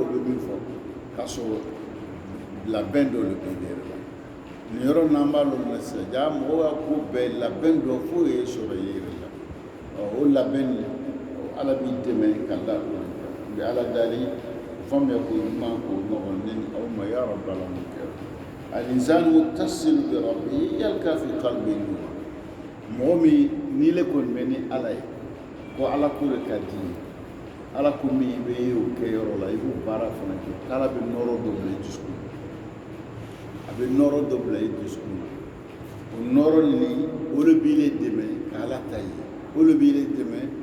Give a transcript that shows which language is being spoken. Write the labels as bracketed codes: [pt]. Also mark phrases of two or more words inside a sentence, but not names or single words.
[bm] o bɛ min fɔ k'a sɔrɔ labɛn dɔ de bɛ yɛrɛ la nin yɔrɔ n'an b'a lɔ sisan ja mɔgɔ ka ko bɛɛ labɛn dɔ fo ye sɔrɔ i yɛrɛ la o labɛn ala b'i dɛmɛ ka da o bɛ ala dali faamuya ko ɲuman k'o ɲɔgɔn ni aw ma [ar] يا رب العالمين الإنسان متصل بربه يلقى في قلبي نور [bm] mɔgɔ min n'i le kɔni bɛ ni ala ye ko ala ko de ka di ye ala ko min i bɛ ye o kɛ yɔrɔ la i b'o baara fana kɛ k'ala bɛ nɔrɔ dɔ bila i dusukun a bɛ nɔrɔ dɔ bila i dusukun o nɔrɔ nin o de b'i le dɛmɛ k'ala ta ye o de b'i le dɛmɛ